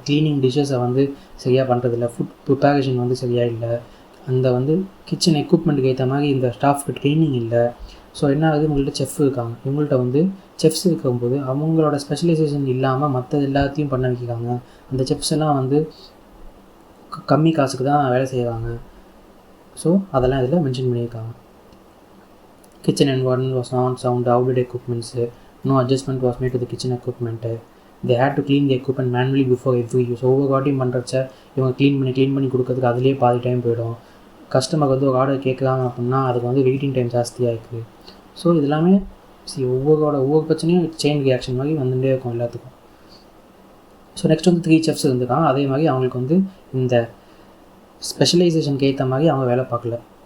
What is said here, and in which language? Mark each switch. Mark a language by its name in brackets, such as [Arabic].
[Tamil] Cleaning டிஷ்ஷஸை வந்து சரியாக பண்ணுறதில்ல, ஃபுட் ப்ரிப்பரேஷன் வந்து சரியாக இல்லை, அந்த வந்து கிச்சன் எக்யூப்மெண்ட்டுக்கு ஏற்ற மாதிரி இந்த ஸ்டாஃப்க்கு ட்ரைனிங் இல்லை. ஸோ என்ன ஆகுது, உங்கள்கிட்ட செஃப் இருக்காங்க, இவங்கள்ட்ட வந்து செஃப்ஸ் இருக்கும்போது அவங்களோட ஸ்பெஷலைசேஷன் இல்லாமல் மற்ற எல்லாத்தையும் பண்ண வைக்கிறாங்க. அந்த செஃப்ஸ் எல்லாம் வந்து கம்மி காசுக்கு தான் வேலை செய்கிறாங்க. ஸோ அதெல்லாம் இதில் மென்ஷன் பண்ணியிருக்காங்க. [English] Kitchen environment was non-sound, outdated equipments, no adjustment was made to the kitchen equipment. They had to clean the equipment manually before every use. [Tamil] ஒவ்வொரு வாட்டியும் பண்ணுறச்ச இவங்க க்ளீன் பண்ணி கொடுக்கறதுக்கு அதுலேயே பாதி டைம் போயிடும். கஸ்டமருக்கு வந்து ஒரு ஆர்டர் கேட்குறாங்க அப்படின்னா அதுக்கு வந்து வெயிட்டிங் டைம் ஜாஸ்தியாக இருக்குது. ஸோ இது எல்லாமே ஒவ்வொரு பிரச்சனையும் செயின் ரியாக்ஷன் மாதிரி வந்துகிட்டே இருக்கும் எல்லாத்துக்கும். ஸோ நெக்ஸ்ட் வந்து 3 செஃப்ஸ் இருந்துருக்காங்க. அதே மாதிரி அவங்களுக்கு வந்து இந்த ஸ்பெஷலைசேஷனுக்கு ஏற்ற மாதிரி அவங்க வேலை பார்க்கல.